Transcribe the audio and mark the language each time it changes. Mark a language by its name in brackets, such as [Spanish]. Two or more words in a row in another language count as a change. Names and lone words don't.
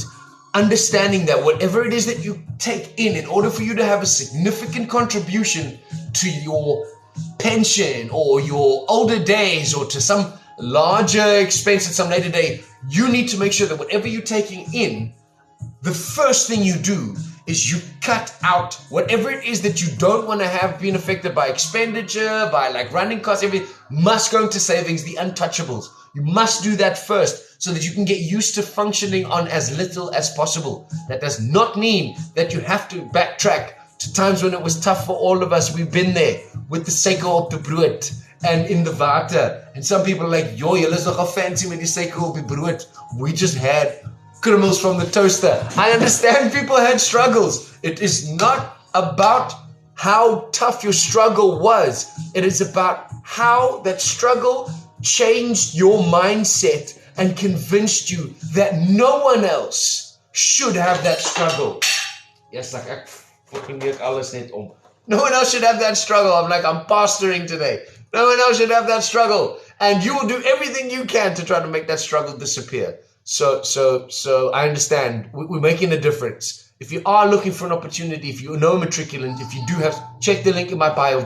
[English] Understanding that whatever it is that you take in order for you to have a significant contribution to your pension or your older days, or to some larger expense at some later day, you need to make sure that whatever you're taking in, the first thing you do is you cut out whatever it is that you don't want to have being affected by expenditure, by like running costs, everything must go into savings, the untouchables. You must do that first so that you can get used to functioning on as little as possible. That does not mean that you have to backtrack to times when it was tough for all of us. We've been there with the [Afrikaans] suiker op [English] the brood and in the water. And some people are like, [Afrikaans] yo, julle is nogal fancy met die suiker op die brood. [English] We just had krummels from the toaster. I understand people had struggles. It is not about how tough your struggle was. It is about how that struggle changed your mindset and convinced you that no one else should have that struggle. Yes, like [Afrikaans] ek fucking neuk alles net om. [English] No one else should have that struggle. I'm like, I'm pastoring today. No one else should have that struggle. And you will do everything you can to try to make that struggle disappear. So I understand. We're making a difference. If you are looking for an opportunity, if you know a matriculant, if you do have, check the link in my bio.